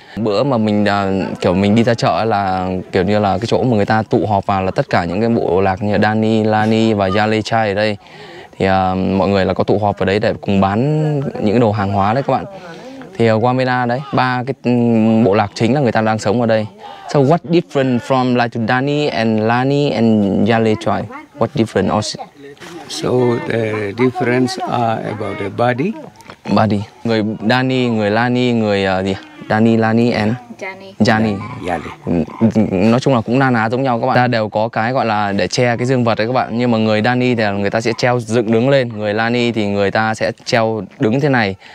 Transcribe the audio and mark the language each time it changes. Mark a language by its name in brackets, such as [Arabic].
[Vietnamese] Bữa mà mình kiểu mình đi ra chợ là kiểu như là cái chỗ mà người ta tụ họp vào là tất cả những cái bộ lạc như Dani, Lani và Yalechai ở đây. Thì mọi người là có tụ họp ở đấy để cùng bán những đồ hàng hóa đấy các bạn. Thì ở Wamena đấy, 3 cái bộ lạc chính là người ta đang sống ở đây. [English] So what different from like to Dani and Lani and Yalechai? What different also? So the difference are about the body. Body. [Vietnamese] Người Dani, người Lani, người gì? Dani, Lani and Jani. Nói chung là cũng na ná giống nhau các bạn. Ta đều có cái gọi là để che cái dương vật đấy các bạn. Nhưng mà người Dani thì người ta sẽ treo dựng đứng lên. Người Lani thì người ta sẽ treo đứng thế này.